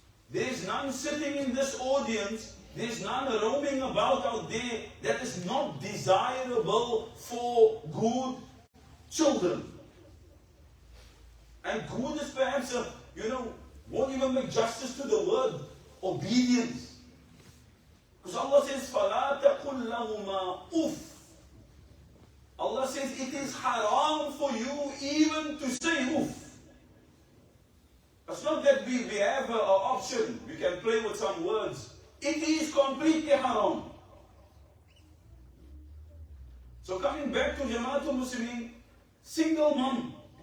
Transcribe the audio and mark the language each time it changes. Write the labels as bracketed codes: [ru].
[en] There's none sitting in this audience, there's none roaming about out there that is not desirable for good children. And good is perhaps, won't even make justice to the word obedience. Because Allah says, [ar] فَلَا تَقُلْ لَهُمَا أُفٍّ. [en] Allah says it is haram for you even to say oof. It's not that we have an option, we can play with some words. It is completely haram. So coming back to Jamaatul Muslimin, single mom.